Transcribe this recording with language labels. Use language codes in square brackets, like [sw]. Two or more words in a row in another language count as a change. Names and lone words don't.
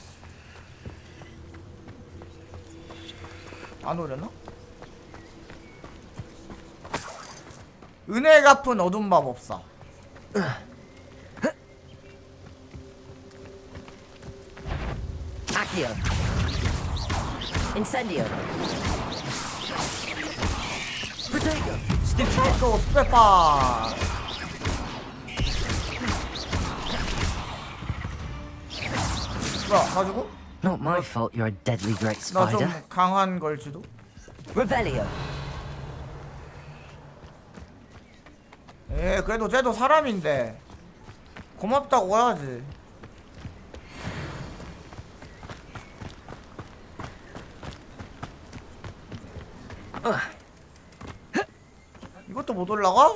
[ko] 안 오려나? 은혜 갚은 어둠 마법사. Accio. Incendio. Protego. 스티프도 스페파. 뭐야 가지고? [en] Not my fault you're a deadly great [ko] 나 좀 [en] spider. [ko] 강한 걸지도? Revelio. 그래도 쟤도 사람인데 고맙다고 해야지. 이것도 못 올라가?